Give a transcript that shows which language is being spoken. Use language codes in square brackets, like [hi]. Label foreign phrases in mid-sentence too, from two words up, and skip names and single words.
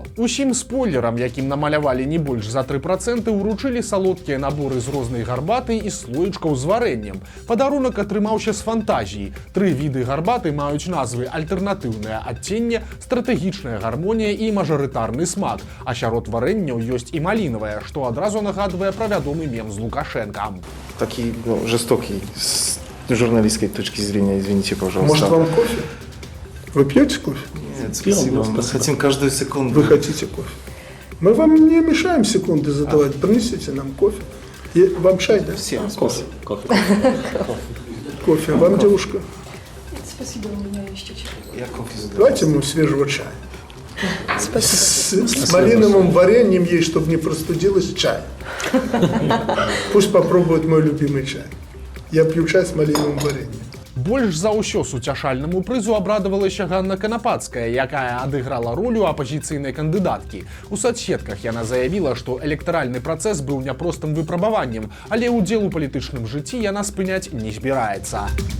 [be] Усім спойлерам, якім намалявалі не больш за 3%, уручылі салодкія наборы з рознай гарбаты і слоечкаў з варэннем. Падарунак атрымаўся з фантазіі. 3 віды гарбаты маюць назвы «Альтэрнатыўная адценне», стратэгічная гармонія і мажарытарны смак, а сярод варэнняў ёсць і малінавая, што адразу нагадвае пра вядомы мем з Лукашенком. [ru] Такий жестокий с журналистской точки зрения, извините, пожалуйста. Может, вам кофе? Вы пьете кофе? Нет, спасибо. Мы хотим каждую секунду. Вы хотите кофе? Мы вам не мешаем секунды задавать. Принесите нам кофе. Вам чай, да? Всем кофе. Кофе. Вам, девушка? Спасибо, у меня есть чуть-чуть. Я кофе задаю. Давайте ему свежего чая. Спасибо. С малиновым вареньем есть, чтобы не простудилось, чай. Пусть попробует мой любимый чай. Я пью чай с малиновым вареньем. [be] Больш за ўсё суцяшальнаму прызу абрадавалася Ганна Канапацкая, якая адыграла ролю апазіцыйнай кандыдаткі. У соцсетках яна заявіла, што электаральны працэс быў няпростым выпрабаваннем, але ўдзел у палітычным жыцці яна спыняць не збіраецца.